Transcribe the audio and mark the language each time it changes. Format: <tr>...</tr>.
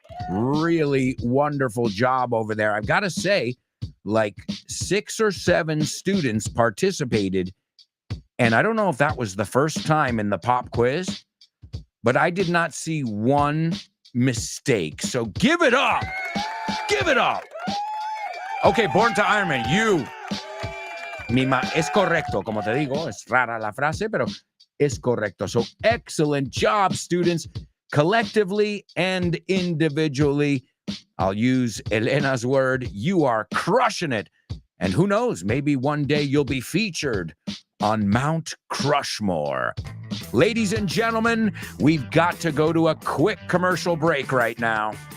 <en>Really wonderful job over there. I've got to say, like 6 or 7 students participated. And I don't know if that was the first time in the pop quiz, but I did not see one mistake. So give it up. Give it up. Okay, Born to Iron Man, you.</en> <es>Es correcto, como te digo, es rara la frase, pero es correcto.</es> <en>So excellent job, students, collectively and individually. I'll use Elena's word. You are crushing it. And who knows, maybe one day you'll be featured on Mount Crushmore. Ladies and gentlemen, we've got to go to a quick commercial break right now.</en>